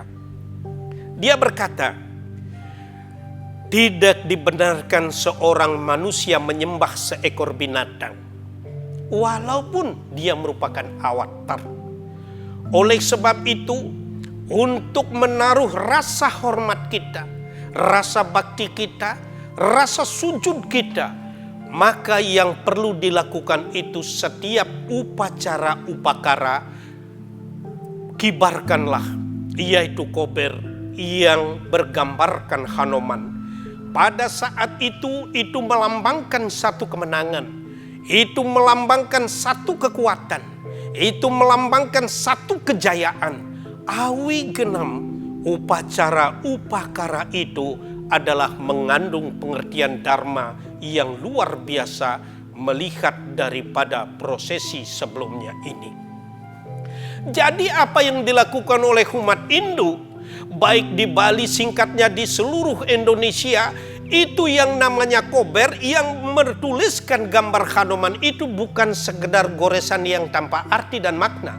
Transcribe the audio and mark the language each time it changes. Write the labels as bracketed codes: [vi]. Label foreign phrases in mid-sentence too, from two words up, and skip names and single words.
[id] Dia berkata, tidak dibenarkan seorang manusia menyembah seekor binatang, walaupun dia merupakan avatar. Oleh sebab itu, untuk menaruh rasa hormat kita, rasa bakti kita, rasa sujud kita, maka yang perlu dilakukan itu setiap upacara-upakara, kibarkanlah, yaitu kober yang bergambarkan Hanoman. Pada saat itu melambangkan satu kemenangan, itu melambangkan satu kekuatan, itu melambangkan satu kejayaan. Awi genam upacara-upakara itu adalah mengandung pengertian dharma yang luar biasa melihat daripada prosesi sebelumnya ini. Jadi apa yang dilakukan oleh umat Hindu, baik di Bali, singkatnya di seluruh Indonesia, itu yang namanya kober yang menuliskan gambar Hanoman itu bukan sekedar goresan yang tanpa arti dan makna.